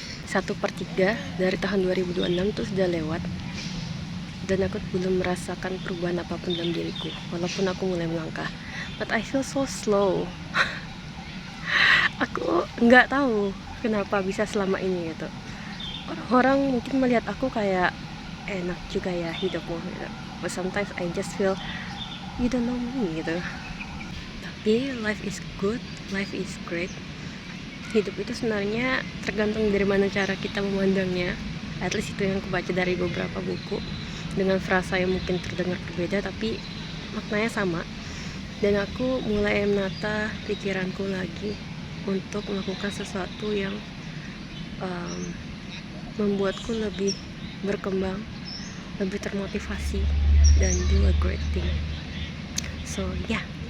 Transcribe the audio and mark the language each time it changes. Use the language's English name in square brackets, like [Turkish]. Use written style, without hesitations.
[Indonesian] 1/3 dari tahun 2026 itu sudah lewat dan aku belum merasakan perubahan apapun dalam diriku, walaupun aku mulai melangkah. [English] But I feel so slow. [Indonesian] Aku nggak tahu kenapa bisa selama ini gitu. Orang mungkin melihat aku kayak enak juga ya hidupmu gitu. [English] But sometimes I just feel you don't know me [Indonesian] gitu. Tapi [English] life is good, life is great. [Indonesian] Hidup itu sebenarnya tergantung dari mana cara kita memandangnya. [English] At least [Indonesian] itu yang aku baca dari beberapa buku, dengan frasa yang mungkin terdengar berbeda tapi maknanya sama. Dan aku mulai menata pikiranku lagi untuk melakukan sesuatu yang membuatku lebih berkembang, lebih termotivasi, dan [English] do a great thing. So yeah.